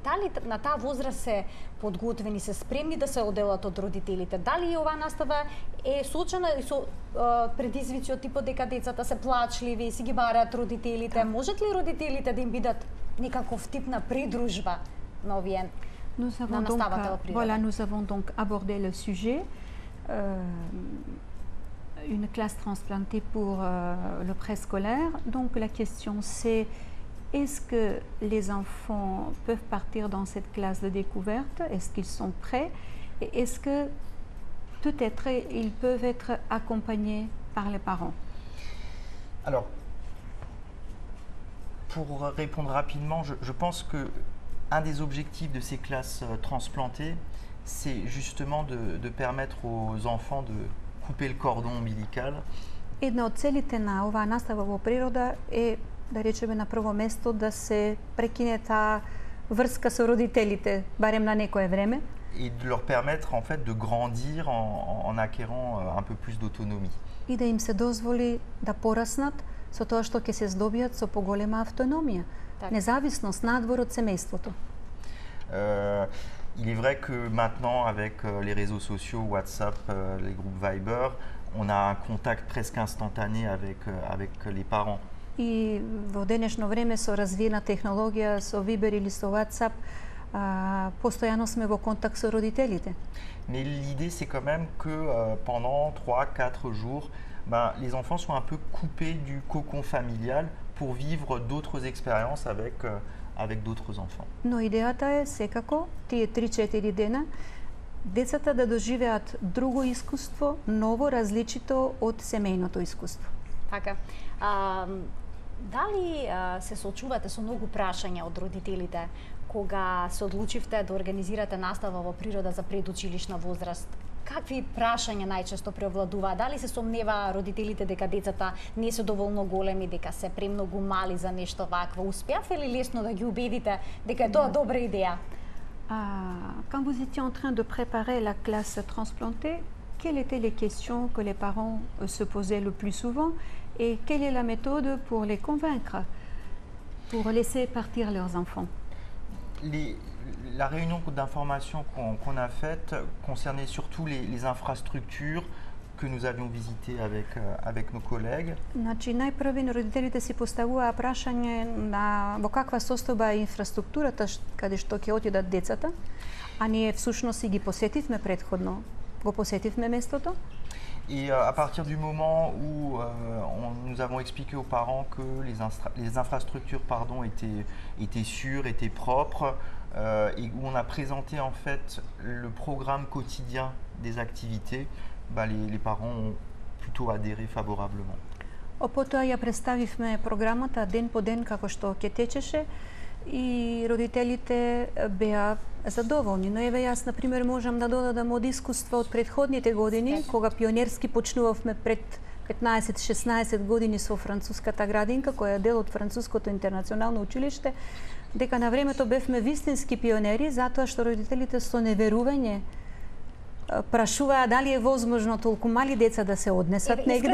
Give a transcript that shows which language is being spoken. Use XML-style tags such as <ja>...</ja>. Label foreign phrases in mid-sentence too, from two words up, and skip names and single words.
<mk>Дали на таа возраст се подготвени, се спремни да се оделат од родителите? Дали оваа настава е соочена со предизвици од типот дека децата се плачливи, си ги бараат родителите? Можат ли родителите да им бидат некаков тип на придружба на овие?</mk> <fr>Voilà, nous avons donc abordé le sujet, une classe transplantée pour le préscolaire. Donc la question c'est, est-ce que les enfants peuvent partir dans cette classe de découverte? Est-ce qu'ils sont prêts? Et est-ce que peut-être ils peuvent être accompagnés par les parents? Alors, pour répondre rapidement, je pense que un des objectifs de ces classes transplantées, c'est justement de permettre aux enfants de couper le cordon ombilical.</fr> <mk>Една од целите на оваа настава во природа е, да речеме на прво место, да се прекине таа врска со родителите, барем на некое време.</mk> <fr>Et de leur permettre en fait de grandir en acquérant un peu plus d'autonomie.</fr> <mk>И да им се дозволи да пораснат со тоа што ќе се здобијат со поголема автономија. Независност надвор од семејството.</mk> <fr>Il est vrai que maintenant, avec les réseaux sociaux, WhatsApp, les groupes Viber, on a un contact presque instantané avec les parents.</fr> <mk>И во денешно време со развиена технологија, со Viber или со WhatsApp, постојано сме во контакт со родителите.</mk> <fr>Mais l'idée, c'est quand même que pendant 3-4 jours, les enfants sont un peu coupés du cocon familial pour vivre d'autres expériences avec d'autres enfants.</fr> <mk>Но идејата е секако тие 3-4 дена децата да доживеат друго искуство, ново, различито од семејното искуство. Така. Дали се соочувате со многу прашања од родителите кога се одлучивте да организирате настава во природа за предучилишна возраст? Какви прашања најчесто преовладуваат? Дали се сомневаа родителите дека децата не се доволно големи, дека се премногу мали за нешто вакво? Успеавте ли лесно да ги убедите дека е тоа добра идеја?</mk> <fr>Quand vous étiez en train de préparer la classe transplantée, quelles étaient les questions que les parents se posaient le plus souvent et quelle est la méthode pour les convaincre, pour laisser partir leurs enfants? La réunion d'information qu'on a faite concernait surtout les infrastructures que nous avions visitées avec nos collègues.</fr> <mk>Значи најпрви родителите си поставуваа прашање во каква состојба е инфраструктурата каде што ќе отидат децата, а ние всушност и ги посетивме предходно. Го посетивме местото.</mk> <fr>Et à partir du moment où nous avons expliqué aux parents que les infrastructures étaient sûres, étaient propres, et où on a présenté en fait le programme quotidien des activités, les parents ont plutôt adhéré favorablement.</fr> <mk>Потоа ја представивме програмата ден по ден како што ќе течеше и родителите беа задоволни. Но еве јас, например, можам да додадам од искуство од претходните години, кога пионерски почнувавме пред 15-16 години со француската градинка, која е дел од Француското интернационално училиште, дека на времето бевме вистински пионери, затоа што родителите со неверување прашуваа дали е возможно толку мали деца да се однесат негде.</mk>